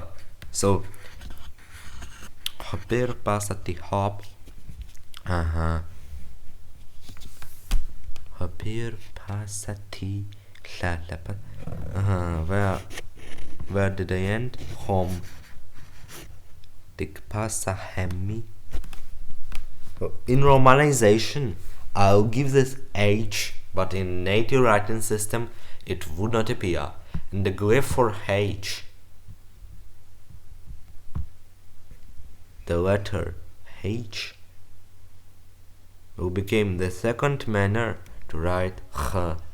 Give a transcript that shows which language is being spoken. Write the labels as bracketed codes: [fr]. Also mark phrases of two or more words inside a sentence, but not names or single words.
[en] So haber pasati hop. Haber pasati lalapa. Where did I end? Home. Dik pasa hemi. In romanization, I'll give this H, but in native writing system, it would not appear. In the glyph for H, the letter H will become the second manner to write H.